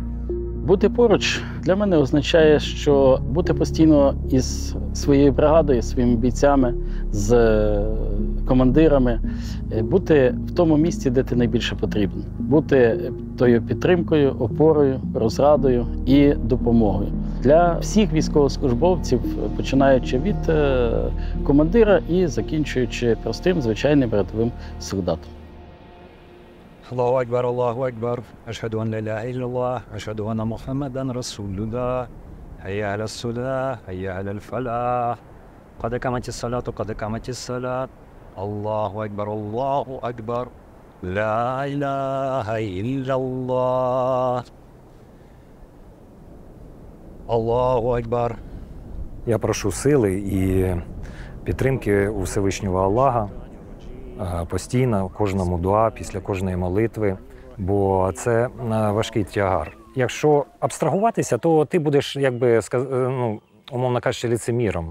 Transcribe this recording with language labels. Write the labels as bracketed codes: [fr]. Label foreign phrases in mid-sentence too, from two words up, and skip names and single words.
[uk] Бути поруч для мене означає, що бути постійно із своєю бригадою, своїми бійцями, з командирами, бути в тому місці, де ти найбільше потрібен. Бути тою підтримкою, опорою, розрадою і допомогою. Для всіх військовослужбовців, починаючи від командира і закінчуючи простим, звичайним рядовим солдатом. [ar] الله أكبر، الله أكبر. أشهد أن لا إله إلا الله، أشهد أن محمدا رسول الله. حي على الصلاة، حي على الفلاح. قد قامت الصلاة، قد قامت الصلاة. الله أكبر، الله أكبر. لا إله إلا الله. الله أكبر. [uk] Я прошу сили і підтримки у Всевишнього Аллаха постійно, в кожному дуа, після кожної молитви, бо це важкий тягар. Якщо абстрагуватися, то ти будеш, якби, умовно кажучи, лицеміром.